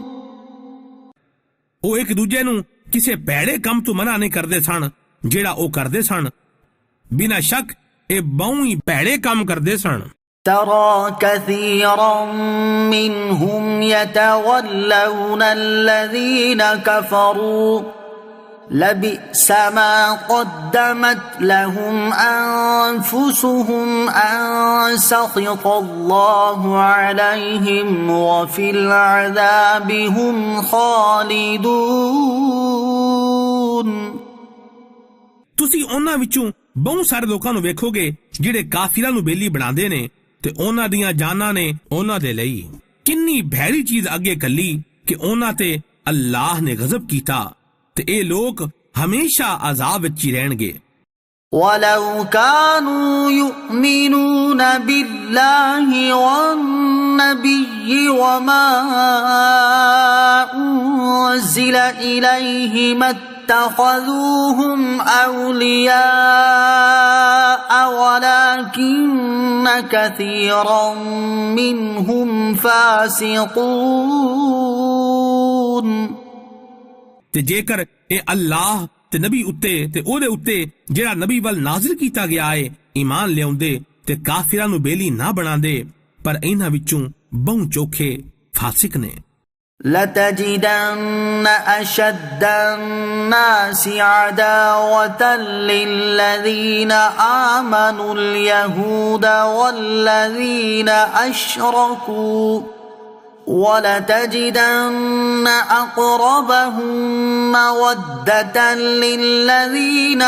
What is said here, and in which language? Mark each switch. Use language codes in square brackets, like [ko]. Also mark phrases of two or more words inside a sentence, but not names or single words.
[pa] ਉਹ ਇੱਕ ਦੂਜੇ ਨੂੰ ਕਿਸੇ ਭੈੜੇ ਕੰਮ ਤੋਂ ਮਨ੍ਹਾ ਨਹੀਂ ਕਰਦੇ ਸਨ ਜਿਹੜਾ ਉਹ ਕਰਦੇ ਸਨ, ਬਿਨਾਂ ਸ਼ੱਕ ਇਹ ਬਹੁ ਹੀ ਭੈੜੇ ਕੰਮ ਕਰਦੇ ਸਨ। [ar] ترى كثيرا منهم يتولون الذين كفروا لبئس ما قدمت لهم أنفسهم أن سخط الله عليهم و في العذاب هم خالدون. [pa] ਤੁਸੀਂ ਉਹਨਾਂ ਵਿੱਚੋਂ ਬਹੁਤ ਸਾਰੇ ਲੋਕਾਂ ਨੂੰ ਵੇਖੋਗੇ ਜਿਹੜੇ ਕਾਫਿਰਾਂ ਨੂੰ ਬੇਲੀ ਬਣਾਉਂਦੇ ਨੇ ਤੇ ਉਹਨਾਂ ਦੀਆਂ ਜਾਨਾਂ ਨੇ ਉਹਨਾਂ ਦੇ ਲਈ ਕਿੰਨੀ ਭੈੜੀ ਚੀਜ਼ ਅੱਗੇ ਕੱਲੀ ਕਿ ਉਹਨਾਂ ਤੇ ਅੱਲਾਹ ਨੇ ਗਜ਼ਬ ਕੀਤਾ ਤੇ ਇਹ ਲੋਕ ਹਮੇਸ਼ਾ ਅਜ਼ਾਬ ਵਿੱਚ ਹੀ ਰਹਿਣਗੇ। [ar] وَلَوْ كَانُوا يُؤْمِنُونَ بِاللَّهِ وَالنَّبِيِّ وَمَا أُنزِلَ إِلَيْهِ مَا اتَّخَذُوهُمْ أَوْلِيَاءَ وَلَكِنَّ كَثِيرًا مِّنْهُمْ فَاسِقُونَ। [pa] ਤੇ ਜੇਕਰ ਇਹ ਅੱਲਾਹ ਤੇ ਨਬੀ ਉੱਤੇ ਤੇ ਉਹਦੇ ਉੱਤੇ ਜਿਹੜਾ ਨਬੀ ਵੱਲ ਨਾਜ਼ਿਲ ਕੀਤਾ ਗਿਆ ਏ ਈਮਾਨ ਲਿਆਉਂਦੇ ਤੇ ਕਾਫਿਰਾਂ ਨੂੰ ਬੇਲੀ ਨਾ ਬਣਾਉਂਦੇ, ਪਰ ਇਹਨਾਂ ਵਿੱਚੋਂ ਬਹੁ ਚੋਖੇ ਫਾਸਿਕ ਨੇ। [ar] لَتَجِدَنَّ أَشَدَّ النَّاسِ عَدَاوَةً لِلَّذِينَ آمَنُوا الْيَهُودَ وَالَّذِينَ أَشْرَكُوا وَلَتَجِدَنَّ أَقْرَبَهُم مَّوَدَّةً لِّلَّذِينَ